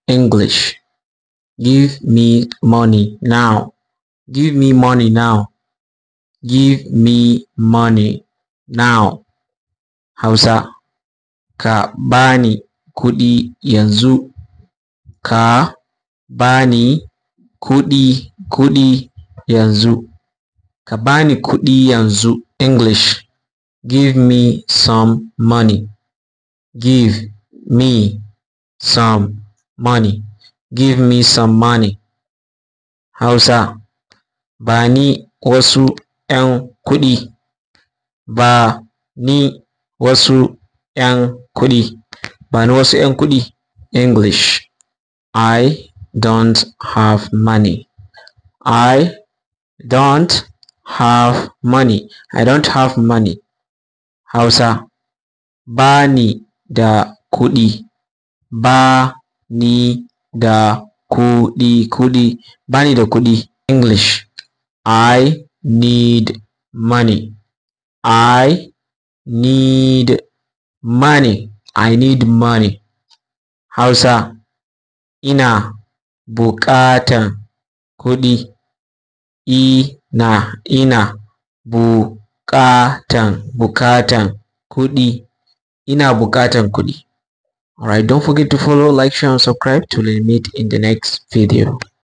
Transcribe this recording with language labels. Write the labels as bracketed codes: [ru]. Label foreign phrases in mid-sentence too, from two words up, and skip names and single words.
[en] English. Give me money now. Give me money now. Give me money now. [ha] Hausa. Ka bani kuɗi yanzu. Ka bani kuɗi yanzu. Ka bani kuɗi yanzu. [en] English. Give me some money. Give me some money. Give me some money. Hausa. [ha] Bani wasu ƴan kuɗi. Ba ni wasu ƴan kuɗi. Bani wasu ƴan kuɗi. [en] English. I don't have money. I don't have money. I don't have money. [ha] Hausa. Bani da kuɗi. Ba ni da kuɗi. Bani da kuɗi. [en] English. I need money. I need money. I need money. [ha] Hausa. Ina buƙatan kuɗi. Ina buƙatan kuɗi. Ina buƙatan kuɗi. [en] Alright, don't forget to follow, like, share, and subscribe till we meet in the next video.